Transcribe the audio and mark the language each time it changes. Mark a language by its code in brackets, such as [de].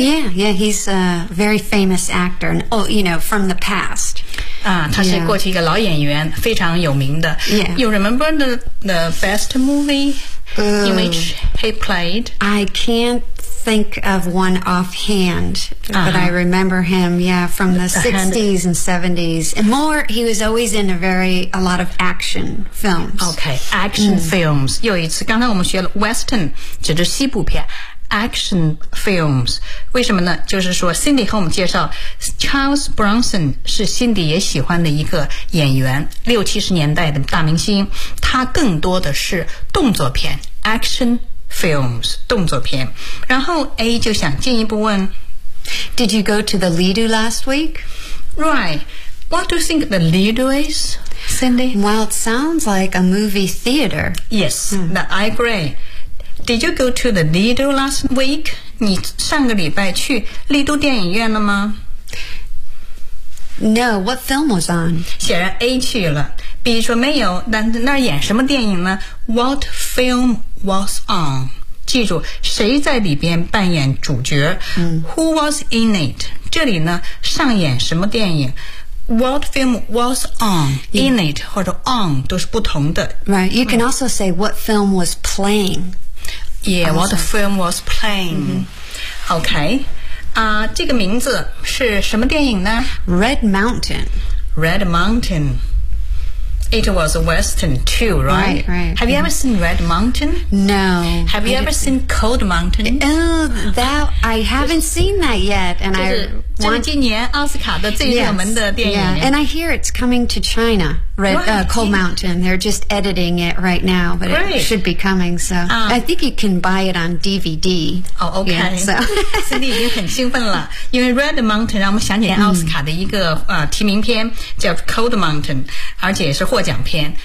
[en] Yeah, he's a very famous actor, you know, from the past. [zh] 啊，他是过去一个老演员，非常有名的。 [en] Yeah. You remember the best movie in which he played? I can'tThink of one offhand, but I remember him, yeah, from the 60s and 70s. And more, he was always in a lot of action films. Okay, action films. [zh] 又一次，刚才我们学了 Western, 指的西部片。 Action films. 为什么呢？就是说 Cindy 和我们介绍 Charles Bronson 是 Cindy 也喜欢的一个演员，六七十年代的大明星。他更多的是动作片 ,action films. Films, 动作片。然后 A 就想进一步问 [en] Did you go to the Lido last week? Right. What do you think the Lido is, Cindy? Well, it sounds like a movie theater. Yes,I agree. Did you go to the Lido last week? [zh] 你上个礼拜去丽都电影院了吗？ [en] No, what film was on? [zh] 显然 A 去了。 B 说没有，但那演什么电影呢？ [en] What film was on? [zh] 记住，谁在里边扮演主角？ [en] Who was in it? [zh] 这里呢，上演什么电影？ [en] What film was on? In it [zh] 或者 [en] on [zh] 都是不同的。 [en] Right, you can also say what film was playing. Yeah,what film was playing. Okay. [zh] 这个名字是什么电影呢？ [en] Red Mountain. Red Mountain. It was a western too, right? Right, right. Have you ever seen Red Mountain? No. Have you ever seen Cold Mountain? Oh, that, I haven't seen that yet. And I want... [zh] 这是今年奥斯卡的最热门的电影。 [en] Yeah, and I hear it's coming to China, Cold Mountain. They're just editing it right now, but it should be coming. So I think you can buy it on DVD. Oh, okay. Yeah, so. [zh] Cindy 已经很兴奋了。因为 Red Mountain 让我们想起奥斯卡的一个提名片叫 Cold Mountain, 而且是获奖片。